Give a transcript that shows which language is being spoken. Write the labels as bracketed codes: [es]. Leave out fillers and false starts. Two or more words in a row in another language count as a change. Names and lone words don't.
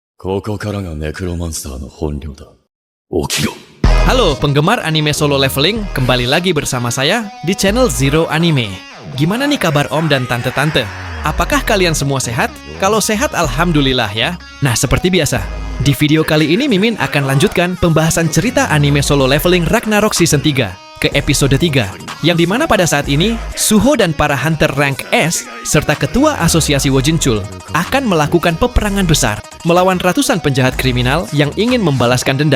[ja] ここからがネクロマンサーの本領だ。起きろ。 [id] Halo penggemar anime solo leveling, kembali lagi bersama saya di channel Zero Anime. Gimana nih kabar om dan tante-tante? Apakah kalian semua sehat? Kalau sehat alhamdulillah ya. Nah seperti biasa, di video kali ini Mimin akan lanjutkan pembahasan cerita anime solo leveling Ragnarok Season 3 ke episode 3, yang dimana pada saat ini Suho dan para hunter rank S serta ketua asosiasi Wojinchul akan melakukan peperangan besar melawan ratusan penjahat kriminal yang ingin membalaskan dendam.